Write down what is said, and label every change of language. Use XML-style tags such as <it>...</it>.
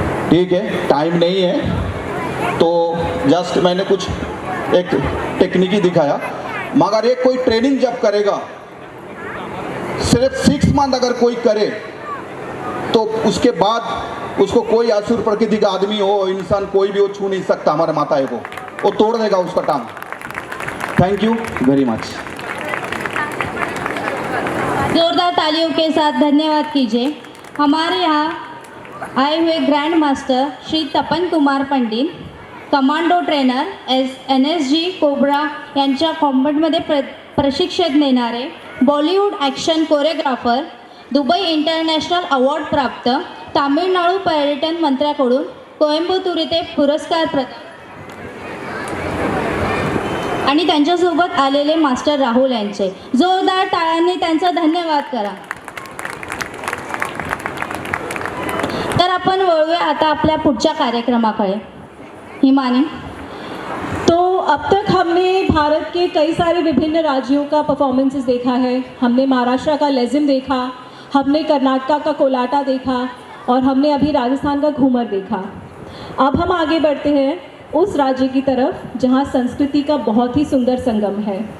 <hi>ठीक है, टाइम नहीं है तो जस्ट मैंने कुछ एक टेक्निकी दिखाया, मगर ये कोई ट्रेनिंग जब करेगा, सिर्फ 6 मंथ अगर कोई करे तो उसके बाद उसको कोई असुर प्रकृति का आदमी हो, इंसान कोई भी हो, छू नहीं सकता हमारे माताएं को, वो तोड़ देगा उसका टांग।</hi> <en>Thank you very much.</en> <hi>जोरदार तालियों के साथ धन्यवाद कीजिए। हमारे यहाँ आए हुए</hi> <mr>ग्रैंड मास्टर श्री तपन Kumar Pandit, commando trainer NSG cobra यांच्या कॉम्बॅटमध्ये प्रशिक्षण देणारे, Bollywood action choreographer, Dubai international award प्राप्त, तामिळनाडू पर्यटन मंत्र्याकडून कोइंबतूर येथे पुरस्कार आणि त्यांच्यासोबत आलेले मास्टर राहुल यांचे जोरदार टाळ्यांनी त्यांचा धन्यवाद करा। तर आपण वळूया आता आपल्या पुढच्या कार्यक्रमाकडे। हिमानी,</mr> <hi>तो अब तक हमने भारत के कई सारे विभिन्न राज्यों का परफॉर्मेंसेस देखा है। हमने महाराष्ट्र का लेजिम देखा, हमने कर्नाटका का कोलाटा देखा और हमने अभी राजस्थान का घूमर देखा। अब हम आगे बढ़ते हैं उस राज्य की तरफ जहां संस्कृति का बहुत ही सुंदर संगम है।</hi>